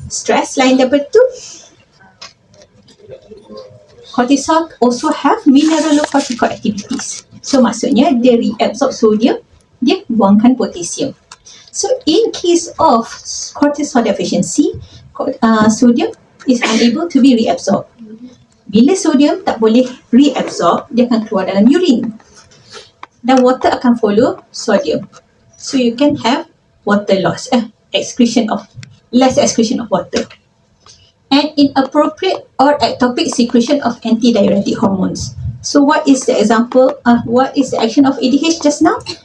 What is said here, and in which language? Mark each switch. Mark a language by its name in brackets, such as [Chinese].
[English] Stress. [Malay] Lain daripada tu, [English] cortisol also have mineralocorticoid activities. [Malay] So maksudnya dia reabsorb sodium, dia buangkan potassium. [English] So in case of cortisol deficiency, sodium is unable to be reabsorbed. [Malay] Bila sodium tak boleh reabsorb, dia akan keluar dalam urine. Dan [English] water [Malay] akan [English] follow sodium. So you can have water loss, less excretion of water. And inappropriate or ectopic secretion of antidiuretic hormones. So what is the example, what is the action of ADH just now?